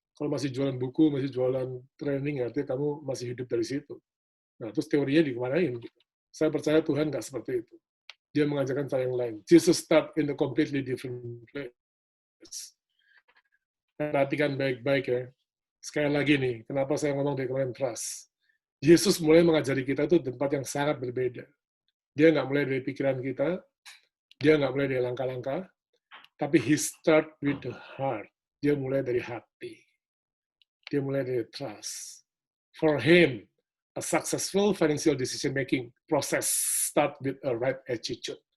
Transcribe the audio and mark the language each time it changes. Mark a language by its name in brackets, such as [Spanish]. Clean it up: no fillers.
[Indonesian] Kalau masih jualan buku, masih jualan training, artinya kamu masih hidup dari situ. Nah, terus teorinya dikemanain? Saya percaya Tuhan nggak seperti itu. Dia mengajarkan cara yang lain. [English] Jesus start in a completely different place. [Indonesian] Perhatikan baik-baik ya. Sekali lagi nih, kenapa saya ngomong dari kemarin trust. Yesus mulai mengajari kita itu di tempat yang sangat berbeda. Dia nggak mulai dari pikiran kita, dia nggak mulai dari langkah-langkah, tapi [English] he start with the heart. [Indonesian] Dia mulai dari hati. Dia mulai dari trust. [English] For him, a successful financial decision-making process start with a right attitude.